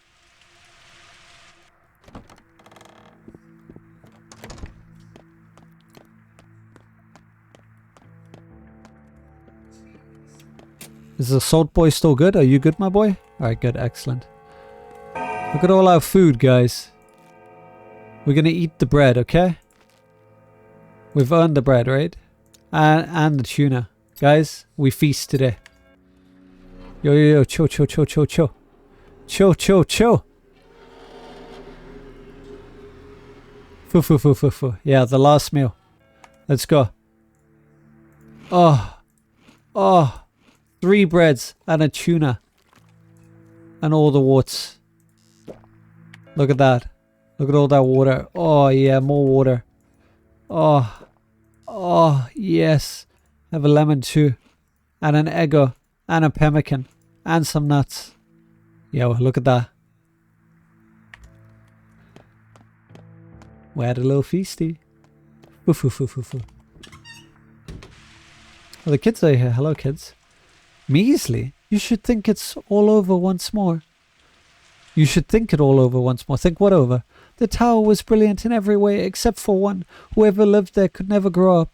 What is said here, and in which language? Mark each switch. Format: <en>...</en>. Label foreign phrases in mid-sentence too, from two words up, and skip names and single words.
<en>Is the salt boy still good? Are you good, my boy? Alright, good. Excellent. Look at all our food, guys. We're gonna eat the bread, okay? We've earned the bread, right? And the tuna. Guys, we feast today. Yo, yo, yo. Chill, chill, chill, chill, chill. Chill, chill, chill. Foo, foo, foo, foo, foo. Yeah, the last meal. Let's go. Oh. Oh. 3 breads and a tuna. And all the warts. Look at that. Look at all that water. Oh, yeah, more water. Oh. Oh, yes. Have a lemon too. And an Eggo. And a pemmican. And some nuts. Yo, look at that. We had a little feasty. Foo, foo, foo, foo, foo. Oh, the kids are here. Hello, kids. Measly. You should think it's all over once more. You should think it all over once more. Think what over? The tower was brilliant in every way except for one. Whoever lived there could never grow up.</en>